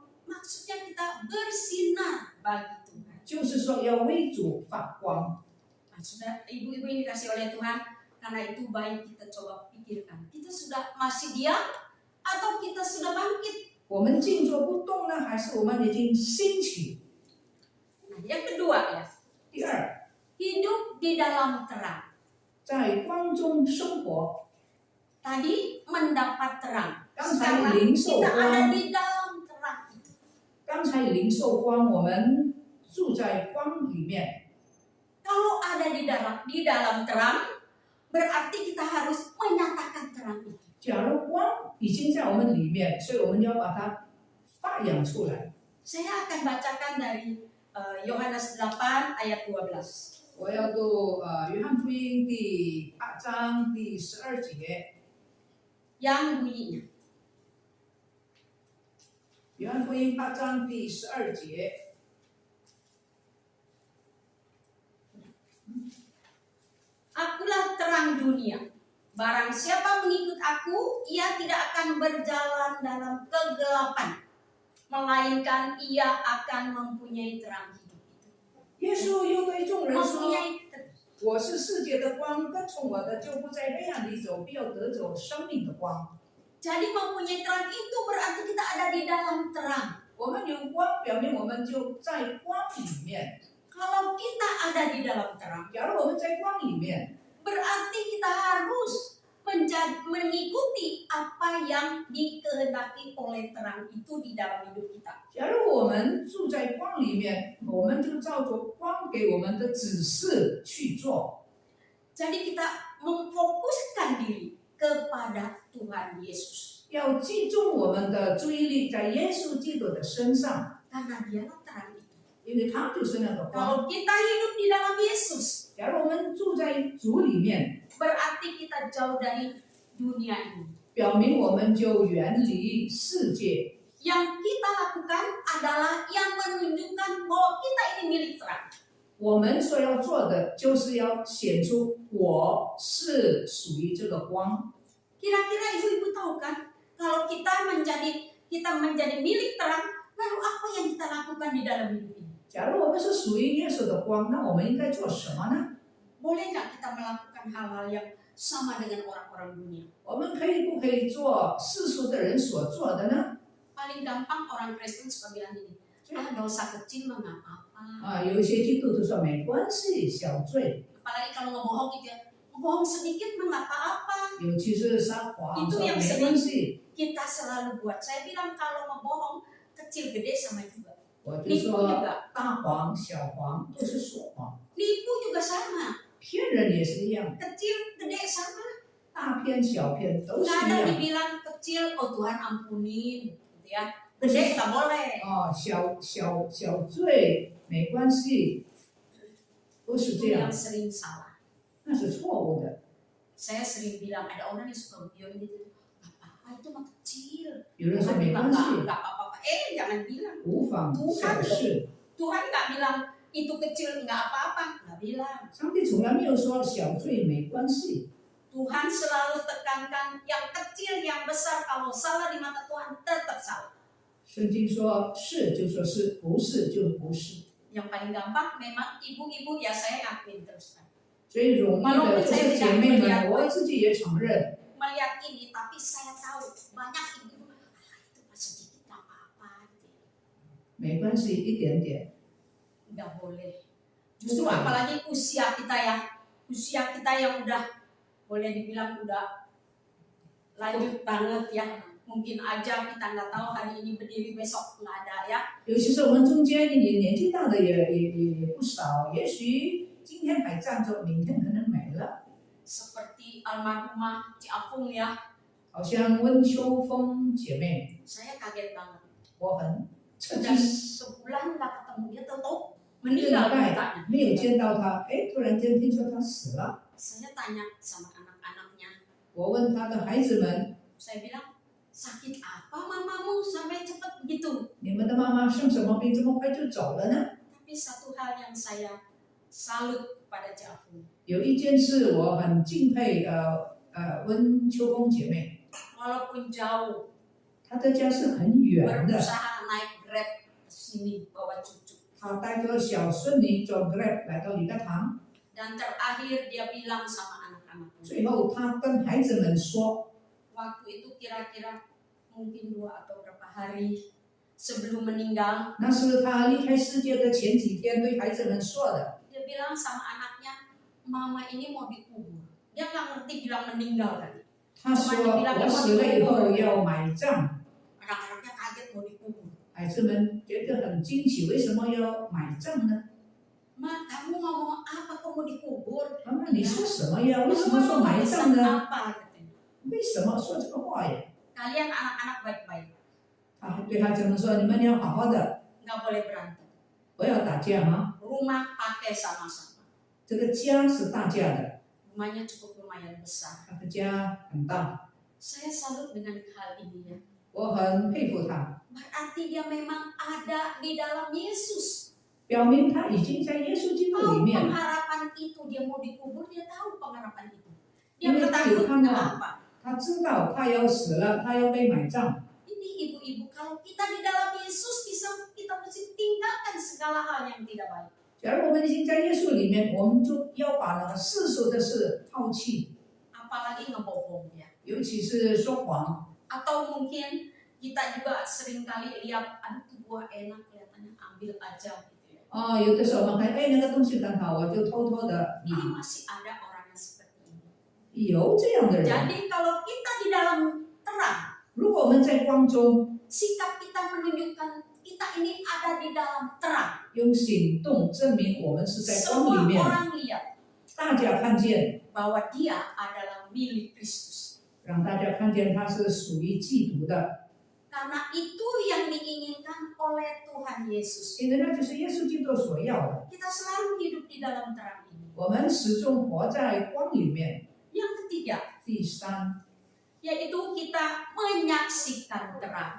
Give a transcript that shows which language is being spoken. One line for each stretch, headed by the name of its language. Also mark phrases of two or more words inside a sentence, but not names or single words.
Indonesian: Maksudnya kita bersinar bagi Tuhan.
Chinese: 就是说要为主发光。
Indonesian: Nah, sudah ibu-ibu ini dikasih oleh Tuhan, karena itu baik kita coba pikirkan. Kita sudah masih diam atau kita sudah bangkit?
Chinese: 我们静坐不动呢，还是我们已经兴起？
Indonesian: Nah, yang kedua ya,
Chinese: 第二，
Indonesian: hidup di dalam terang.
Chinese: 在光中生活。
Indonesian: Tadi mendapat terang. Kan Sekarang saya lingsou kita
Chinese: 光。
Indonesian: ada di dalam terang itu.
Chinese: 刚才领受光，我们住在光里面。
Indonesian: Kalau ada di dalam terang, berarti kita harus menyatakan terang itu.
Chinese: 假如光已经在我们里面，所以我们要把它发扬出来。
Indonesian: Saya akan bacakan dari Yohanes 8 ayat 12.
Chinese: 我要读约翰福音第8章第12节，
Indonesian: Yang bunyinya,
Chinese: 约翰福音8章第12节。
Indonesian: Akulah terang dunia. Barang siapa mengikut aku, ia tidak akan berjalan dalam kegelapan, melainkan ia akan mempunyai terang hidup.
Chinese: 耶稣又对众人说
Indonesian: Mempunyai：“
Chinese: 我是世界的光，跟从我的就不在黑暗里走，必要得走生命的光。”
Indonesian: Jadi mempunyai terang itu berarti kita ada di dalam terang.
Chinese: 我们有光，表明我们就在光里面。
Indonesian: Kalau kita ada di dalam terang,
Chinese: 假如我们在光里面，
Indonesian: berarti kita harus mengikuti apa yang dikehendaki oleh terang itu di dalam hidup kita.
Chinese: 假如我们住在光里面，我们就照着光给我们的指示去做。
Indonesian: Jadi kita memfokuskan diri kepada Tuhan Yesus.
Chinese: 要集中我们的注意力在耶稣基督的身上，
Indonesian: Karena dialah terang itu.
Chinese: 因为他就是那个光。
Indonesian: Kalau kita hidup di dalam Yesus,
Chinese: 假如我们住在主里面，
Indonesian: berarti kita jauh dari dunia ini.
Chinese: 表明我们就远离世界。
Indonesian: Yang kita lakukan adalah yang menunjukkan bahwa kita ini milik terang.
Chinese: 我们所要做的，就是要显出我是属于这个光。
Indonesian: Kira-kira ibu-ibu tahu kan, kalau kita menjadi milik terang, lalu apa yang kita lakukan di dalam hidup ini?
Chinese: 假如我们是属于耶稣的光，那我们应该做什么呢？
Indonesian: Boleh nggak kita melakukan hal-hal yang sama dengan orang-orang dunia?
Chinese: 我们可以不可以做世俗的人所做的呢？
Indonesian: Paling gampang orang Kristen suka bilang ini, dosa kecil mah nggak apa-apa.
Chinese: 有一些基督徒说没关系，小罪。
Indonesian: Apalagi kalau ngebohong gitu ya, ngebohong sedikit mah nggak apa-apa.
Chinese: 尤其是撒谎，
Indonesian: Itu
Chinese: 说
Indonesian: yang
Chinese: 没
Indonesian: sering
Chinese: 关系。
Indonesian: kita selalu buat. Saya bilang kalau ngebohong kecil gede sama juga.
Chinese: 我就
Indonesian: Nipu
Chinese: 说
Indonesian: juga.
Chinese: 大谎、小谎都是说谎，
Indonesian: Nipu juga sama.
Chinese: 骗人也是一样，
Indonesian: Kecil gede sama.
Chinese: 大骗小骗都是
Indonesian: Nggak
Chinese: 一
Indonesian: ada
Chinese: 样。
Indonesian: dibilang kecil, oh Tuhan ampunin, gitu ya. Gede nggak boleh.
Chinese: 小罪没关系，不是
Indonesian: Itu
Chinese: 这样
Indonesian: yang，sering salah.
Chinese: 那是错误的。
Indonesian: Saya sering bilang ada orang yang suka guyon gitu, nggak apa-apa itu mah kecil.
Chinese: 有人说
Indonesian: Tuhan
Chinese: 没
Indonesian: juga
Chinese: 关系，
Indonesian: nggak apa-apa. Jangan bilang.
Chinese: 无妨小事。
Indonesian: Tuhan nggak bilang itu kecil nggak apa-apa, nggak bilang.
Chinese: 上帝从来没有说小罪没关系，
Indonesian: Tuhan selalu tekankan yang kecil, yang besar, kalau salah di mata Tuhan tetap salah.
Chinese: 圣经说是就说是，不是就不是。
Indonesian: Yang paling gampang memang ibu-ibu ya saya ngakuin terus kan.
Chinese: 最容易的就是姐妹们，我自己也承认，
Indonesian: Melihat ini, tapi saya tahu banyak ibu-ibu, itu mah sedikit nggak apa-apa. Gitu.
Chinese: 没关系，一点点。
Indonesian: Nggak boleh. Justru apalagi usia kita ya, usia kita yang udah boleh dibilang udah lanjut banget ya. Mungkin aja kita nggak tahu hari ini berdiri besok nggak ada ya.
Chinese: 尤其是我们中间年纪大的也不少，也许今天还站着，明天可能没了。
Indonesian: Seperti almarhumah Ci Apung ya,
Chinese: 好像温秋风姐妹，
Indonesian: saya kaget banget.
Chinese: 我很震
Indonesian: Udah
Chinese: 惊，
Indonesian: sebulan nggak ketemu dia tahu
Chinese: 一个礼
Indonesian: meninggal
Chinese: 拜
Indonesian: mukanya.
Chinese: 没有见到他，哎，突然间听说他死了。
Indonesian: Saya tanya sama anak-anaknya,
Chinese: 我问他的孩子们，
Indonesian: saya bilang sakit apa mamamu sampai cepat begitu?
Chinese: 你们的妈妈生什么病这么快就走了呢？
Indonesian: Tapi satu hal yang saya salut pada Ci Apung,
Chinese: 有一件事我很敬佩，温秋风姐妹，
Indonesian: walaupun jauh
Chinese: 她的家是很远的，
Indonesian: berusaha naik Grab ke sini bawa cucu.
Chinese: 她带着小孙女坐 Grab 来到礼拜堂，
Indonesian: Dan terakhir dia bilang sama anak-anaknya,
Chinese: 最后她跟孩子们说，
Indonesian: waktu itu kira-kira mungkin 2 atau berapa hari sebelum meninggal,
Chinese: 那是她离开世界的前几天对孩子们说的。
Indonesian: dia bilang sama anaknya, mama ini mau dikubur. Dia nggak ngerti bilang meninggal tadi.
Chinese: 她说我死了以后要埋葬，
Indonesian: Anak-anaknya kaget mau dikubur.
Chinese: 孩子们觉得很惊奇，为什么要埋葬呢？
Indonesian: Ma, kamu ngomong apa kamu dikubur?
Chinese: 妈妈，你说什么呀？为什
Indonesian: Kamu
Chinese: 么说
Indonesian: ngomong
Chinese: 埋
Indonesian: pesan
Chinese: 葬呢？
Indonesian: apa? Katanya.
Chinese: 为什么说这个话呀？
Indonesian: Kalian anak-anak baik-baik,
Chinese: 他还对孩子们说：“你们要好好的，
Indonesian: nggak boleh berantem.
Chinese: 不要打架吗？
Indonesian: Rumah pakai sama-sama.
Chinese: 这个家是大家的，
Indonesian: Rumahnya cukup lumayan besar.
Chinese: 他的家很大。
Indonesian: Saya salut dengan hal ini ya.
Chinese: 我很佩服他，
Indonesian: berarti dia memang ada di dalam Yesus.
Chinese: 表明他已经在耶稣基督里
Indonesian: Tahu
Chinese: 面，
Indonesian: pengharapan itu, dia mau dikubur, dia tahu pengharapan itu. Dia Ini ketakutan tahu. apa?
Chinese: 他知道他要死了，他要被埋葬。
Indonesian: Ini ibu-ibu, kalau kita di dalam Yesus, kita mesti tinggalkan segala hal yang tidak baik.
Chinese: 假如我们已经在耶稣里面，我们就要把那个世俗的事抛弃，
Indonesian: Apalagi ngebohong ya.
Chinese: 尤其是说谎。
Indonesian: Atau mungkin kita juga seringkali lihat, aduh tuh buah enak kelihatannya, ambil aja gitu ya.
Chinese: 有的时候我们看，哎，那个东西很好，我就偷偷的
Indonesian: Ini
Chinese: 拿。
Indonesian: masih ada orang yang seperti ini.
Chinese: 有这样的人，
Indonesian: Jadi kalau kita di dalam terang,
Chinese: 如果我们在光中
Indonesian: sikap kita menunjukkan kita ini ada di dalam terang.
Chinese: 用行动证明我们是在光
Indonesian: Semua
Chinese: 里面，
Indonesian: orang lihat
Chinese: 大家看见，
Indonesian: bahwa dia adalah milik Kristus.
Chinese: 让大家看见他是属于基督的，
Indonesian: Karena itu yang diinginkan oleh Tuhan Yesus.
Chinese: 因为那就是耶稣基督所要的。
Indonesian: Kita selalu hidup di dalam terang ini.
Chinese: 我们始终活在光里面。
Indonesian: Yang ketiga,
Chinese: 第三，
Indonesian: yaitu kita menyaksikan terang.